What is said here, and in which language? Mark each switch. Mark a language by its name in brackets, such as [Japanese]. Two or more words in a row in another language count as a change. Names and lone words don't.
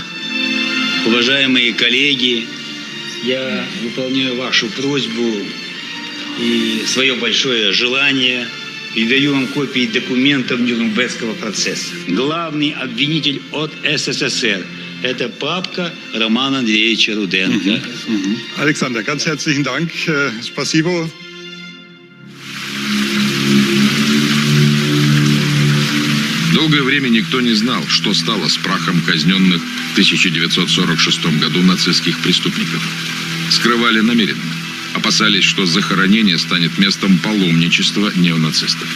[Russian] Уважаемые коллеги, я выполняю вашу просьбу и свое большое желание и даю вам копии документов Нюрнбергского процесса. Главный обвинитель от СССР – это папка Романа Андреевича Руденко. Александр, [German] ganz herzlichen Dank. [Russian] Спасибо. Долгое время никто не знал, что стало с прахом казненных в 1946 году нацистских преступников. Скрывали намеренно. Опасались, что захоронение станет местом паломничества неонацистов.